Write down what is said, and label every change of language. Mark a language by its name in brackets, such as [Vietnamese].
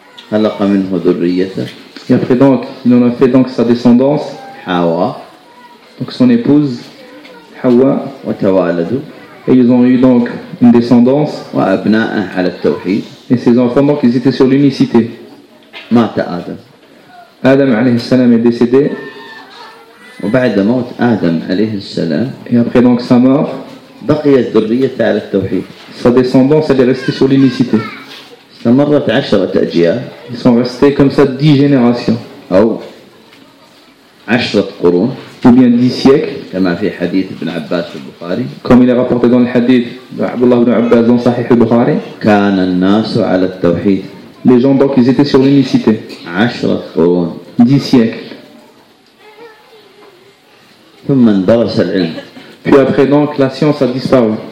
[Arabic] خلق منه ذريته. [French] Et après donc il en a fait donc sa descendance. [Arabic] حواء. [French] Donc son épouse. حواء [Arabic] وتوالدوا [French] et ils ont eu donc une descendance [Arabic] وأبناءه على التوحيد [French] et ses enfants donc ils étaient sur l'unicité. [Arabic] مات آدم. [French] آدم [Arabic] عليه السلام [French] est décédé. [Arabic] وبعد موت آدم عليه السلام [French] et après donc sa mort [Arabic] بقيت ذريته على التوحيد. [French] Sa descendance elle est restée sur l'unicité. [Arabic] استمرت 10 أجيال. [French] Ils sont restés comme ça 10 générations. [Arabic] أو 10 قرون. [French] Ou bien 10 siècles. [Arabic] كما في حديث ابن عباس البخاري. [French] Comme il est rapporté dans le hadith de Abdullah ibn Abbas dans Sahih al-Bukhari. [Arabic] كان الناس على التوحيد. [French] Les gens donc ils étaient sur l'unicité. [Arabic] 10 قرون. [French] 10 siècles. [Arabic] ثم اندرس العلم. [French] Puis après donc la science a disparu.